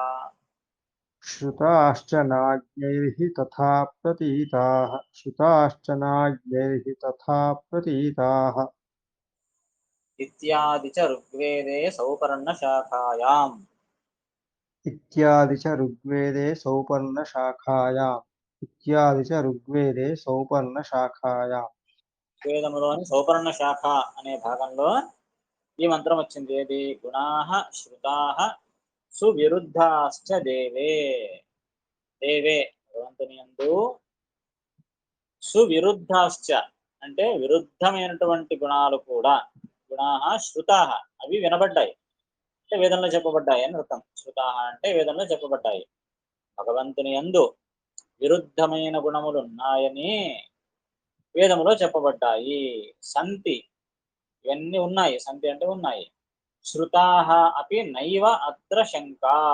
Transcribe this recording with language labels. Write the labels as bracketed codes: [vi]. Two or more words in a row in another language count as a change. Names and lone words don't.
[sa] श्रुताश्च नाज्ञैर्हि तथा प्रतीताः श्रुताश्च नाज्ञैर्हि तथा प्रतीताः इत्यादि च ऋग्वेदे सौपर्णशाखायाम् इत्यादि च ऋग्वेदे सौपर्णशाखायाम् इत्यादि च ऋग्वेदे सौपर्णशाखायाम् [te] వేదములోని సౌపర్ణ శాఖ అనే భాగంలో ఈ మంత్రం వచ్చింది ఏది [sa] గుణాః శ్రుతాః సువిరుద్ధాశ్చ దేవే దేవే [te] భగవంతుని యందు సువిరుద్ధాశ్చ అంటే విరుద్ధమైనటువంటి గుణాలు కూడా [sa] గుణాః శ్రుతాః [te] అవి వినబడ్డాయి అంటే వేదంలో చెప్పబడ్డాయి అని అర్థం శ్రుతాః అంటే వేదంలో చెప్పబడ్డాయి భగవంతుని యందు విరుద్ధమైన గుణములు ఉన్నాయని వేదములో చెప్పబడ్డాయి సంతి ఇవన్నీ ఉన్నాయి సంతి అంటే ఉన్నాయి [sa] శ్రుతాః అపి నైవ అత్ర శంక